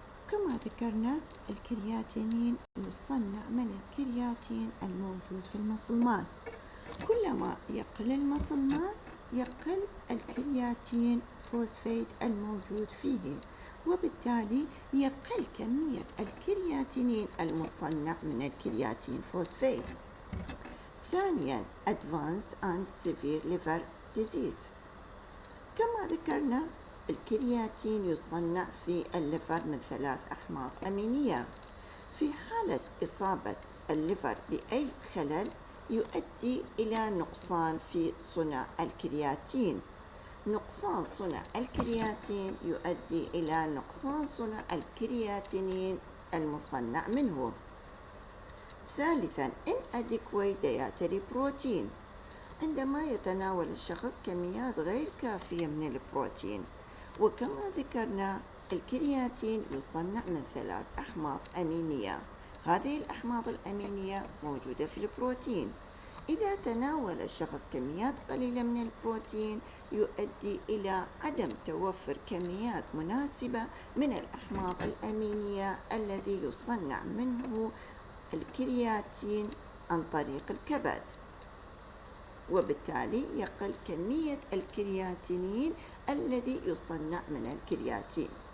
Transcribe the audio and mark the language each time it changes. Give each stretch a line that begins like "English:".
Arabic: كما ذكرنا الكرياتينين يصنع من الكرياتين الموجود في المصل ماس. كلما يقل المصل ماس يقل الكرياتين فوسفات الموجود فيه وبالتالي يقل كمية الكرياتينين المصنع من الكرياتين فوسفات.
English: ثانياً advanced and severe liver disease.
Arabic: كما ذكرنا الكرياتين يصنع في الليفر من 3 أحماض أمينية. في حالة إصابة الليفر بأي خلل يؤدي إلى نقصان في صنع الكرياتين. نقصان صنع الكرياتين يؤدي إلى نقصان صنع الكرياتينين المصنع منه.
English: ثالثاً inadequate dietary protein.
Arabic: عندما يتناول الشخص كميات غير كافية من البروتين وكما ذكرنا الكرياتين يصنع من 3 أحماض أمينية. هذه الأحماض الأمينية موجودة في البروتين. إذا تناول الشخص كميات قليلة من البروتين يؤدي إلى عدم توفر كميات مناسبة من الأحماض الأمينية الذي يصنع منه الكرياتين عن طريق الكبد وبالتالي يقل كمية الكرياتينين الذي يصنع من الكرياتين.